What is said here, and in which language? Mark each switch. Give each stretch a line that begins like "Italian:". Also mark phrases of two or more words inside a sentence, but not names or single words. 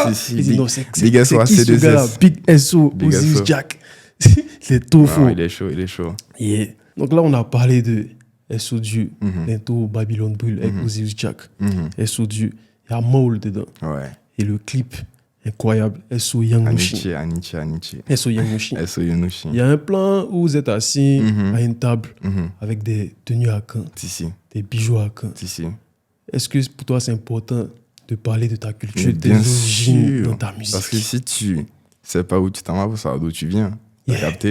French: Ils disent non, c'est Big SO qui ce gars-là? C2S. Big SO, Big Osiris SO. Jack. C'est tout faux. Non, il est chaud, il est chaud. Yeah. Donc là, on a parlé de S.O. Dieu, bientôt Babylone Brûle avec Osiris Jack. S.O. Dieu, il y a Maul dedans. Ouais. Et le clip, incroyable, S.O. Young Nushi. Anichi. S.O. Young Nushi. S.O. Yonushi. Il y a un plan où vous êtes assis à une table avec des tenues à camp, Si. des bijoux à camp. Si. Est-ce que pour toi, c'est important de parler de ta culture, Mais de tes bien origines sûr. dans ta musique? Parce que si tu sais pas où tu t'en vas, faut savoir d'où tu viens. Yeah. T'as capté?